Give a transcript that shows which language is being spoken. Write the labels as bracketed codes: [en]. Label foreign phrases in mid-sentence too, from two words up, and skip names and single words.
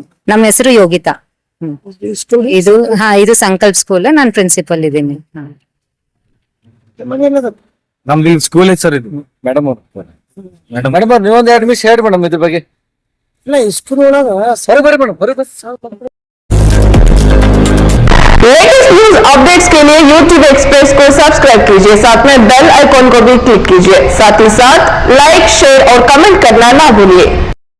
[kn] ನಮ್ಮ ಹೆಸರು ಯೋಗಿತಾ. ಈ ಸ್ಕೂಲ್ ಇದು ಸಂಕಲ್ಪ ಸ್ಕೂಲ್, ನಾನು ಪ್ರಿನ್ಸಿಪಲ್ ಇದ್ದೀನಿ. ಮನೇನದ? ನಮ್ದು ಸ್ಕೂಲ್ ಸರ್ ಇದು ಮೇಡಮ್ ಅವ್ರು. ಮೇಡಮ್ ಅವ್ರು ನೀವೊಂದು 2 ನಿಮಿಷ ಹೇಳಿ ಮೇಡಮ್ ಇದ್ರ ಬಗ್ಗೆ. ಇಲ್ಲ, ಈ ಸ್ಕೂಲ್ ಒಳಗ ಬರೀ ಬರೀ ಮೇಡಮ್ ಬರೀ [en] latest news updates [hi] के लिए YouTube एक्सप्रेस को सब्सक्राइब कीजिए, साथ में [en] bell icon [hi] को भी क्लिक कीजिए, साथ ही साथ लाइक, शेयर और कमेंट करना ना भूलिए।